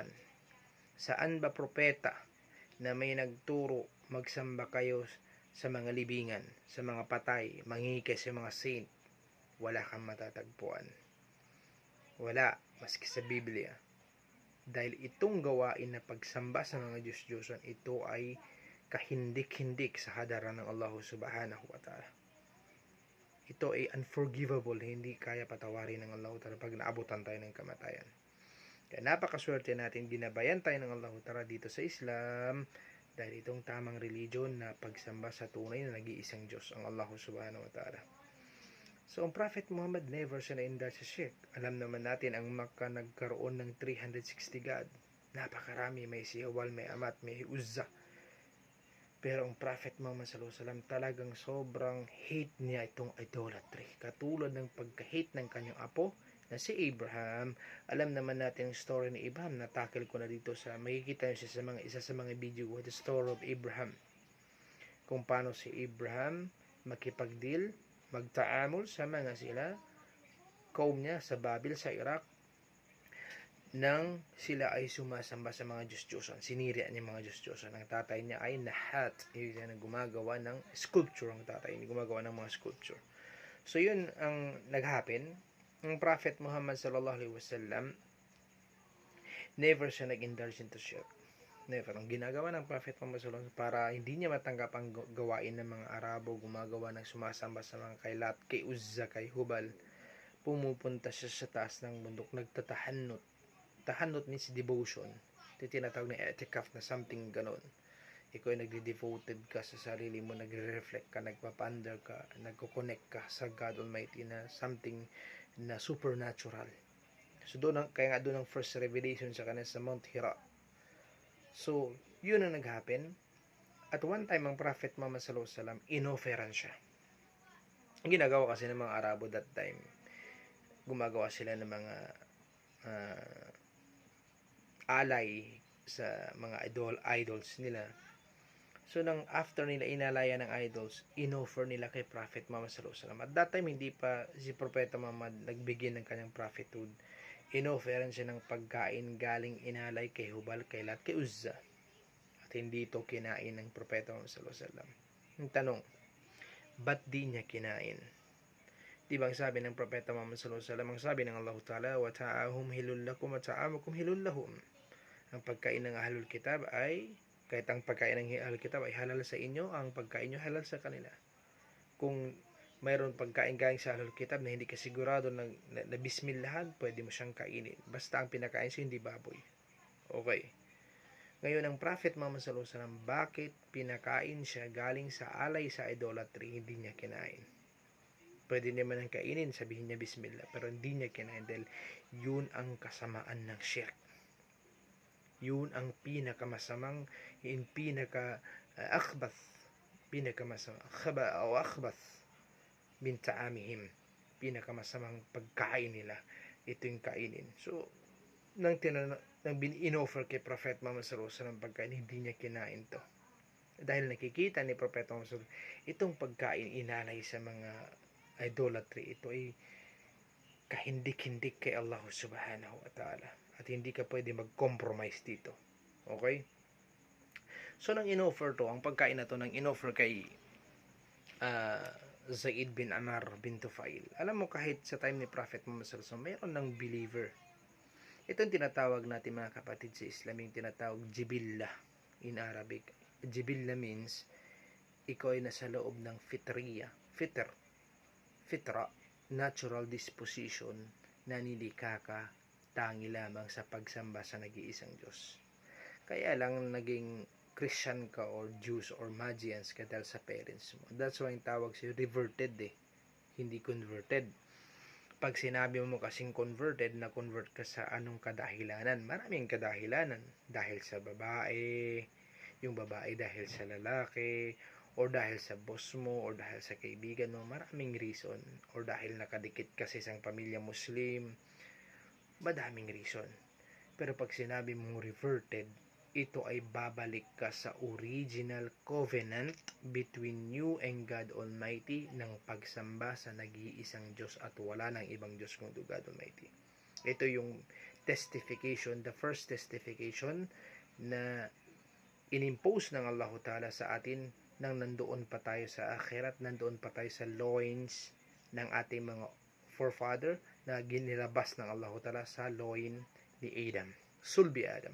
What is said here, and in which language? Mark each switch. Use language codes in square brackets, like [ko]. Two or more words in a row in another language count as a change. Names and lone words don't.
[tl] Saan ba propeta na may nagturo magsamba kayo sa mga libingan, sa mga patay, mangingikay sa mga saint? Wala kang matatagpuan. Wala, maski sa Biblia. Dahil itong gawain na pagsamba sa mga Diyos-Diyosan, ito ay kahindik-hindik sa hadaran ng Allah [ar] سبحانه وتعالى. [tl] Ito ay unforgivable, hindi kaya patawarin ng Allah ta'ala pag naabutan tayo ng kamatayan. Kaya napakaswerte natin, ginabayan tayo ng Allah ta'ala dito sa Islam, dahil itong tamang religion na pagsamba sa tunay na nag-iisang Diyos, ang Allah [ar] سبحانه وتعالى. [tl] So, ang Prophet Muhammad never siya na-indulge sa shirk. Alam naman natin, ang Makkah nagkaroon ng 360 God. Napakarami, may si Awal, may Amat, may Uzza. Pero ang Prophet Muhammad [ar] صلى الله عليه وسلم, [tl] talagang sobrang hate niya itong idolatry. Katulad ng pagka-hate ng kanyang apo na si Abraham. Alam naman natin ang story ni Abraham. Natakil ko na dito sa, makikita nyo siya sa isa sa mga video, The Story of Abraham. Kung paano si Abraham makipag-deal, magtaamol sa mga kaum niya sa Babil, sa Iraq, nang sila ay sumasamba sa mga Diyos-Diyosan. Sinirian niya mga Diyos-Diyosan. Ang tatay niya ay Nahat. Yun na gumagawa ng sculpture. Ang tatay niya gumagawa ng mga sculpture. So yun ang nag-happen. Ang Prophet Muhammad [ar] صلى الله عليه وسلم, [tl] never siya nag-indulge into shirk. Never. Ang ginagawa ng Prophet Muhammad [ar] صلى الله عليه وسلم, [tl] para hindi niya matanggap ang gawain ng mga Arabo, gumagawa ng sumasamba sa mga kay Lat, kay Uzza, kay Hubal, pumupunta siya sa taas ng bundok, nagtatahanot. Tahanot [en] means devotion. [tl] Ito tinatawag na etikaf na something ganon. Ikaw ay nagde-devoted ka sa sarili mo, nagre-reflect ka, nagpapander ka, nagko-connect ka sa God Almighty na something na supernatural. So doon, kaya nga doon ang [en] first revelation [tl] sa kanya sa Mount Hira. So, yun ang nag-happen. [en] At one time, [tl] ang Prophet Muhammad [ar] صلى الله عليه وسلم, [tl] inofferan siya. Ang ginagawa kasi ng mga Arabo [en] that time, [tl] gumagawa sila ng mga alay sa mga idols nila. So, nang after nila inalaya ng idols, inoffer nila kay Prophet Muhammad [ar] صلى الله عليه وسلم. [en] At that time, [tl] hindi pa si Propeta Muhammad nagbigay ng kanyang prophethood. Inofferan siya ng pagkain galing inalay kay Hubal, kay Lat, kay Uzza. At hindi ito kinain ng Propeta Muhammad [ar] صلى الله عليه وسلم. [tl] Ang tanong, ba't di niya kinain? Di ba ang sabi ng Propeta Muhammad [ar] صلى الله عليه وسلم, [tl] ang sabi ng Allah Ta'ala, [ar] وطعامهم حل لكم وطعامكم حل لهم. [tl] Ang pagkain ng [ar] أهل الكتاب [tl] ay, kahit ang pagkain ng [ar] أهل الكتاب [tl] ay halal sa inyo, ang pagkain nyo halal sa kanila. Kung mayroon pagkain galing sa [ar] أهل الكتاب [tl] na hindi ka sigurado na bismillahan, pwede mo siyang kainin. Basta ang pinakain siya hindi baboy. Okay. Ngayon, ang Prophet Muhammad [ar] صلى الله عليه وسلم, [tl] bakit pinakain siya galing sa alay sa idolatry, hindi niya kinain? Pwede naman ang kainin, sabihin niya bismillah, pero hindi niya kinain dahil yun ang kasamaan ng shirk. Yun ang pinakamasamang, akhbath, pinakamasamang, [ar] أخبث من طعامهم, [tl] pinakamasamang pagkain nila, ito yung kainin. So, nang in-offer kay Prophet Muhammad [ar] صلى الله عليه وسلم [tl] pagkain, hindi niya kinain to. Dahil nakikita ni Prophet Muhammad [ar] صلى الله عليه وسلم, [tl] itong pagkain inalay sa mga idolatry, ito ay kahindik-hindik kay Allah [ar] سبحانه وتعالى. [tl] At hindi ka pwede mag-compromise dito. Okay? So, nang in-offer to, ang pagkain na to, nang in-offer kay Zaid bin Amar bin Tufail. Alam mo, kahit sa time ni Prophet Muhammad [ar] صلى الله عليه وسلم, [tl] mayroon ng believer. Ito yung tinatawag natin mga kapatid sa Islam, yung tinatawag jibillah [en] in Arabic. [tl] Jibillah means, ikaw ay nasa loob ng fitra, [en] natural disposition [tl] na nilikha ka tangi lamang sa pagsamba sa nag-iisang Diyos. Kaya lang naging Christian ka or Jews or Magians ka dahil sa parents mo. [en] That's why [tl] yung tawag sa'yo reverted hindi converted. Pag sinabi mo kasing converted, na convert ka sa anong kadahilanan? Maraming kadahilanan. Dahil sa babae, yung babae dahil sa lalaki, or dahil sa boss mo, or dahil sa kaibigan mo, maraming reason. Or dahil nakadikit ka sa isang pamilya Muslim, madaming reason. Pero pag sinabi mong reverted, ito ay babalik ka sa [en] original covenant between you and God Almighty [tl] ng pagsamba sa nag-iisang Diyos at wala ng ibang Diyos kundi God Almighty. Ito yung testification, [en] the first testification [tl] na inimpose ng Allah Ta'ala sa atin nang nandoon pa tayo sa akhirat, nandoon pa tayo sa loins ng ating mga forefather na ginilabas ng Allah Ta'ala sa loin ni Adam, sulbi Adam.